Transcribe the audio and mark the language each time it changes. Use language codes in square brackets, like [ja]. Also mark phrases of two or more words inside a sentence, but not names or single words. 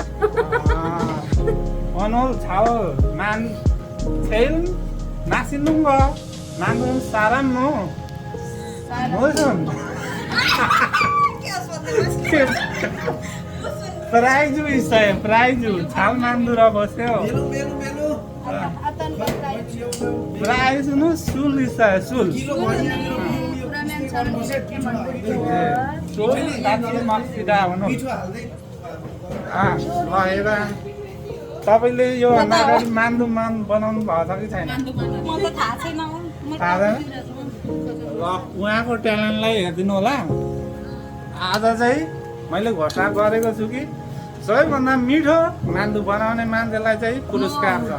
[ko] 오늘 제일 맛있는 거 만드는 사람은 무슨 프라이즈 있어요. 프라이즈 잘 만들어 보세요. 어떤 프라이즈? 프라이즈는 술 있어요. 술. 그러면 저는 이렇게 만들게요. 술 같이 먹시다 오늘. [ne] ल हेर तपाईँले यो भन्दा अगाडि मान्दुमान बनाउनु भएको छ कि छैन? मलाई त थाहा छैन। थाहा छैन? ल उहाँको ट्यालेन्टलाई हेरिदिनु होला। आज चाहिँ मैले घोषणा गरेको छु कि सबैभन्दा मिठो मान्दु बनाउने मान्छेलाई चाहिँ पुरस्कार छ।